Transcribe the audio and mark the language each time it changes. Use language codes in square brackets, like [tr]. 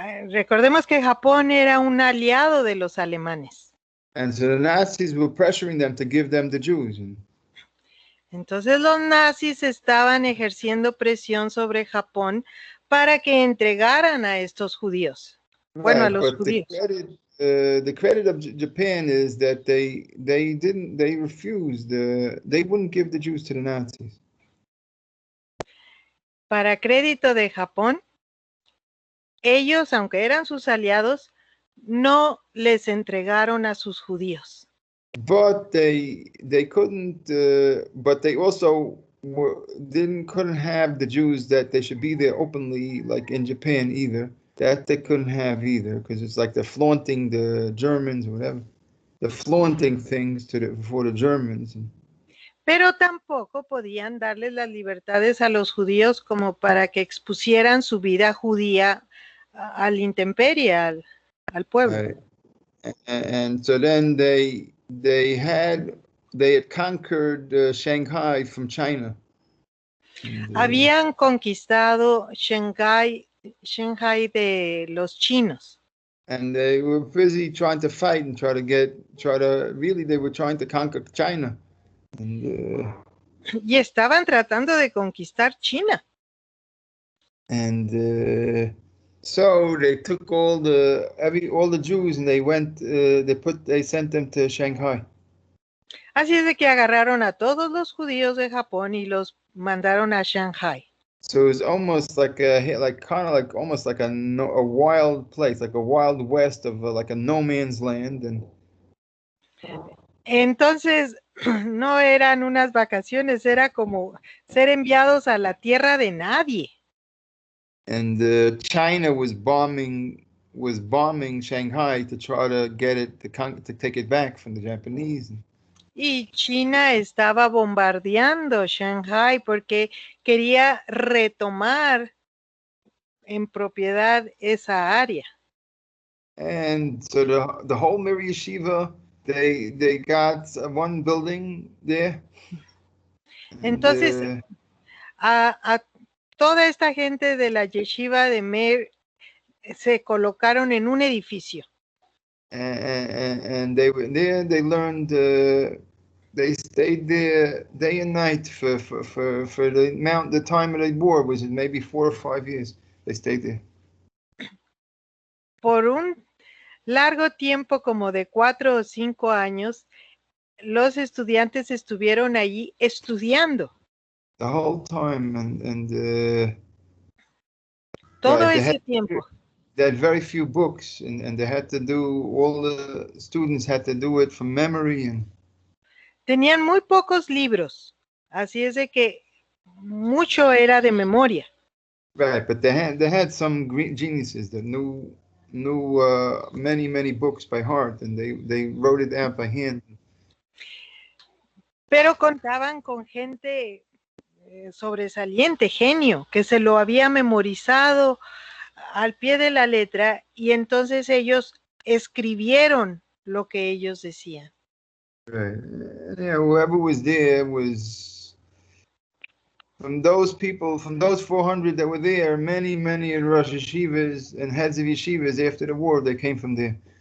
[es] Recordemos que Japón era un aliado de los alemanes. [en] And so the Nazis were pressuring them to give them the Jews. [es] Entonces los nazis estaban ejerciendo presión sobre Japón para que entregaran a estos judíos. Bueno, a los judíos. [en] The credit of Japan is that they refused, they wouldn't give the Jews to the Nazis. [es] Para crédito de Japón, ellos, aunque eran sus aliados, no les entregaron a sus judíos. [en] But they couldn't. But they also couldn't have the Jews that they should be there openly, like in Japan either. That they couldn't have either, because it's like they're flaunting the Germans or whatever. They're flaunting things for the Germans. [es] Pero tampoco podían darles las libertades a los judíos como para que expusieran su vida judía al intemperie, al pueblo. [en] And so then they had conquered Shanghai from China. [es] Habían conquistado Shanghai de los chinos. [en] And they were busy trying to fight and they were trying to conquer China. [es] Y estaban tratando de conquistar China. [en] And so they took all the Jews and they sent them to Shanghai. [es] Así es de que agarraron a todos los judíos de Japón y los mandaron a Shanghai. [en] So it was almost almost like a wild place, like a wild west of like a no man's land. [es] Entonces no eran unas vacaciones, era como ser enviados a la tierra de nadie. [en] And China was bombing Shanghai to try to get it to take it back from the Japanese. [es] Y China estaba bombardeando Shanghai porque quería retomar en propiedad esa área. [en] And so the whole Mir Yeshiva, they got one building there. [es] Entonces, a toda esta gente de la yeshiva de Meir se colocaron en un edificio. [en] And they were there. They learned. They stayed there day and night for the time of the war was maybe 4 or 5 years. They stayed there. [es] Por un largo tiempo, como de 4 o 5 años, los estudiantes estuvieron allí estudiando. [en] The whole time and [es] todo ese tiempo. [en] They had very few books, and they had to all the students had to do it from memory. [es] Tenían muy pocos libros, así es de que mucho era de memoria. [en] Right, but they had some geniuses that knew many books by heart, and they wrote it out by hand. [es] Pero contaban con gente sobresaliente, genio, que se lo había memorizado al pie de la letra, y entonces ellos escribieron lo que ellos decían. Right. [en] Yeah, whoever was there was from those 400 that were there, many Rosh Yeshivas and heads of yeshivas after the war, they came from there.